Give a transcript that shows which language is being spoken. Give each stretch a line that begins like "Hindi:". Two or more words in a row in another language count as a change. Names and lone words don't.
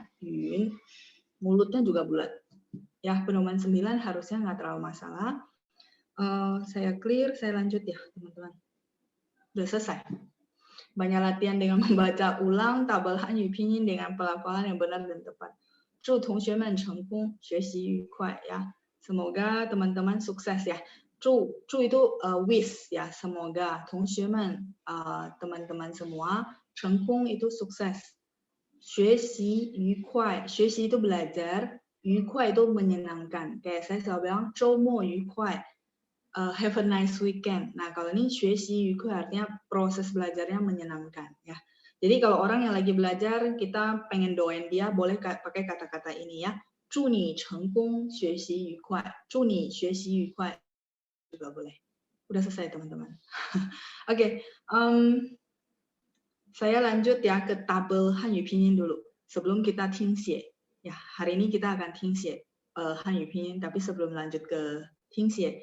Indonesian: Yun, mulutnya juga bulat. Ya, pedoman 9 harusnya nggak terlalu masalah. Saya clear, saya lanjut ya teman-teman. Udah selesai. Banyak latihan dengan membaca ulang tabel Hanyu Pinyin dengan pelafalan yang benar dan tepat.
Chinese: 祝同学们成功，学习愉快 ya.
Indonesian: Semoga teman-teman sukses ya. 祝itu wish ya, semoga 同学们 teman-teman semua 成功 itu sukses.
Chinese: 学习愉快，学习
Indonesian: itu belajar, 愉快 itu menyenangkan. Kayak saya selalu bilang
Chinese: 周末愉快。
English: Have a nice weekend.
Indonesian: Nah, kalau ini
Chinese: 学习愉快
Indonesian: artinya proses belajarnya menyenangkan ya. Jadi kalau orang yang lagi belajar, kita pengen doain dia, boleh pakai kata-kata ini ya.
Chinese: 祝你成功，学习愉快。祝你学习愉快
Indonesian: juga boleh. Udah selesai teman-teman. Oke, saya lanjut ya ke tabel Hanyu Pinyin dulu. Sebelum kita 听写. Ya, hari ini kita akan 听写 Hanyu Pinyin, tapi sebelum lanjut ke 听写.